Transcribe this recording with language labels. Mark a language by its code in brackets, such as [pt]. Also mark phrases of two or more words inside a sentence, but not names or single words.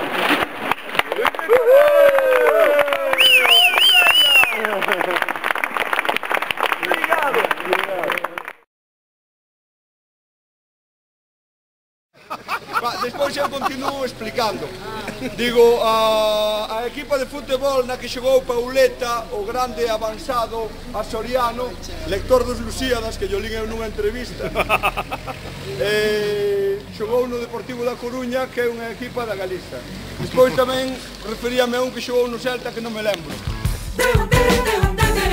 [gl] Despois eu continuo explicando. Digo, a equipa de futebol na que xogou Pauleta, o grande avanzado açoriano, lector dos Lusíadas, que yo lín eu nunha entrevista, xogou no Deportivo da Coruña, que é unha equipa da Galiza. Despois tamén referíame a un que xogou no Celta, que non me lembro.